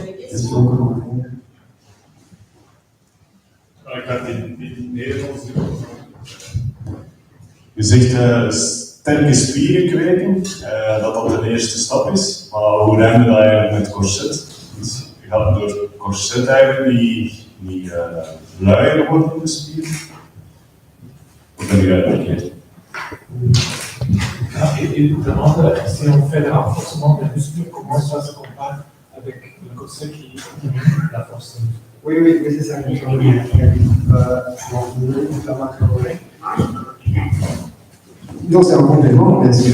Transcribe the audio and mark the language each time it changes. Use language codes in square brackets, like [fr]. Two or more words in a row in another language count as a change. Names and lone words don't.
[fr] questions, commentaires? [nl] Ik ga het in het Nederlands doen. Je zegt sterke spieren kweken, dat de eerste stap is. Maar hoe remmen we dat eigenlijk met corset? Dus je gaat door corset eigenlijk niet luier worden, de spieren? Of ben je dat verkeerd? [fr] Il demande si on fait le renforcement des muscles, comment ça se compare avec le corset qui diminue la force. Oui, c'est ça que je veux dire. Donc c'est un complément, bien sûr.